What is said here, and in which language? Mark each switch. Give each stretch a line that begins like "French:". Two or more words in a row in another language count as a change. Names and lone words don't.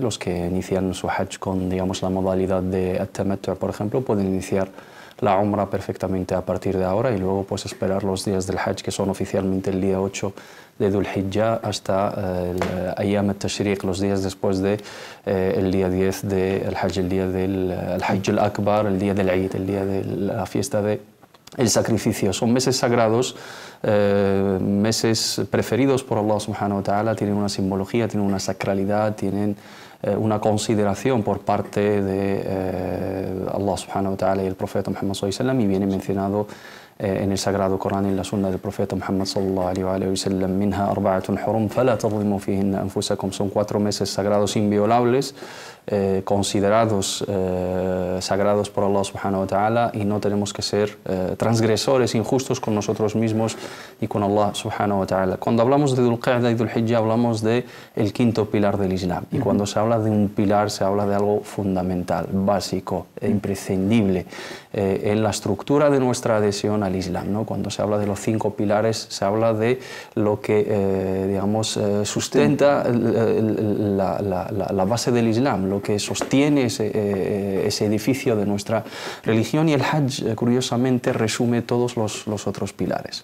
Spanish: Los que inician su Hajj con, digamos, la modalidad de At-Tamattu', por ejemplo, pueden iniciar la Umrah perfectamente a partir de ahora y luego pues esperar los días del Hajj, que son oficialmente el día 8 de Dhul Hijjah hasta el Ayyam al-Tashriq, los días después de el día 10 del Hajj, el día del Hajj al-Akbar, el día del Eid, el día de la fiesta del sacrificio. Son meses sagrados, meses preferidos por Allah
Arabic: سبحانه وتعالى,
Spanish: tienen una simbología, tienen una sacralidad, tienen una consideración por parte de Allah
Arabic: سبحانه وتعالى
Spanish: y el profeta Muhammad
Arabic: صلى الله عليه وسلم,
Spanish: y viene mencionado en el sagrado Corán y en la sunna del profeta Muhammad
Arabic: صلى الله عليه وسلم: منها أربعة حرم فلا تظلموا فيهن أنفسكم.
Spanish: Son 4 meses sagrados inviolables, considerados sagrados por Allah
Arabic: سبحانه وتعالى,
Spanish: y no tenemos que ser transgresores, injustos con nosotros mismos y con Allah
Arabic: سبحانه وتعالى.
Spanish: Cuando hablamos de Dhul-Qa'dah y Dhul Hijjah hablamos de el quinto pilar del Islam, y cuando se habla habla de un pilar, se habla de algo fundamental, básico, imprescindible en la estructura de nuestra adhesión al Islam, ¿no? Cuando se habla de los 5 pilares, se habla de lo que, digamos, sustenta la base del Islam, lo que sostiene ese edificio de nuestra religión, y el Hajj, curiosamente, resume todos los otros pilares.